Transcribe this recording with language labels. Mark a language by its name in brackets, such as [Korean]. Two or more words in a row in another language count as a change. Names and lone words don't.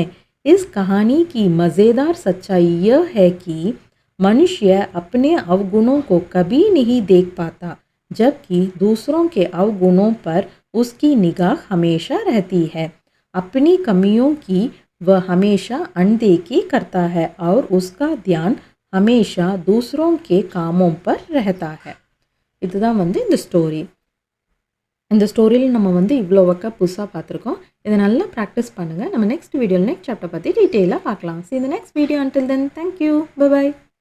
[Hindi] इस कहानी की मज़ेदार सच्चाई यह है कि मनुष्य अपने अवगुणों को कभी नहीं देख पाता, जबकि दूसरों के अवगुणों पर उसकी निगाह हमेशा रहती है. अपनी कमियों की वह हमेशा अनदेखी करता है और उसका ध्यान हमेशा दूसरों के कामों पर रहता है. [Tamil] இதுதான் வந்து இந்த ஸ்டோரி. இந்த ஸ்டோரியில் நம்ம வந்து இவ்வளோ ஒர்க்காக புதுசாக பார்த்துருக்கோம். இதை நல்லா ப்ராக்டிஸ் பண்ணுங்கள். நம்ம [English] next video next chapter [Tamil] பற்றி டீட்டெயிலாக பார்க்கலாம். [English] See you in the next video. Until then, thank you. Bye bye.